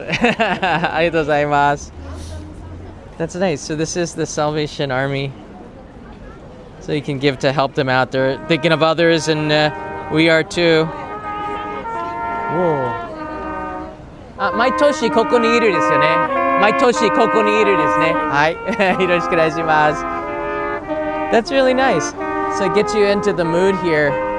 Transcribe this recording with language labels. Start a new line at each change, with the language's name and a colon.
Japanese: ありがとうございます.
English: That's nice. So this is the Salvation Army. So you can give to help them out. They're thinking of others, and we are too. Whoa.
Japanese: 毎年ここにいるですよね。毎年ここにいるですね。はい。よろしくお願いします.
English: That's really nice. So it gets you into the mood here.